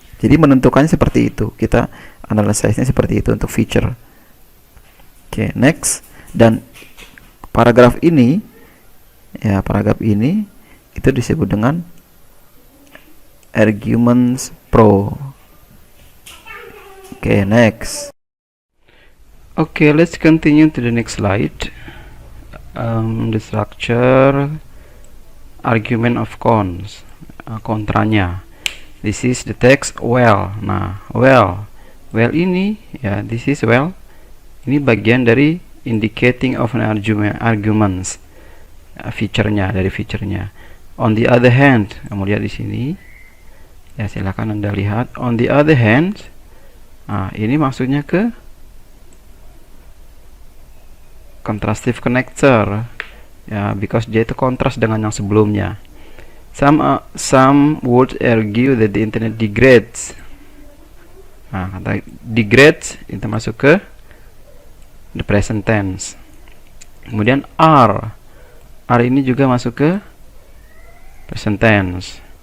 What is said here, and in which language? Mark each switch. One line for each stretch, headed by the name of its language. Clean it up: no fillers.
Indonesian: Jadi menentukannya seperti itu. Kita analisisnya seperti itu untuk feature.
English: Oke, next.
Indonesian: Dan paragraf ini, ya, paragraf ini itu disebut dengan arguments pro.
English: Oke, next. Okay, let's continue to the next slide. The structure, argument of cons, kontranya. This is the text well. Nah, well
Indonesian: ini ya,
English: this is well.
Indonesian: Ini bagian dari indicating of an arguments, feature-nya, dari feature-nya.
English: On the other hand,
Indonesian: kamu lihat di sini. Ya, silakan Anda lihat.
English: On the other hand,
Indonesian: nah, ini maksudnya ke contrastive connector. Ya, because dia itu kontras dengan yang sebelumnya.
English: Some would argue that the internet degrades.
Indonesian: Nah, kata degrades itu masuk ke the present tense. Kemudian R ini juga masuk ke present tense.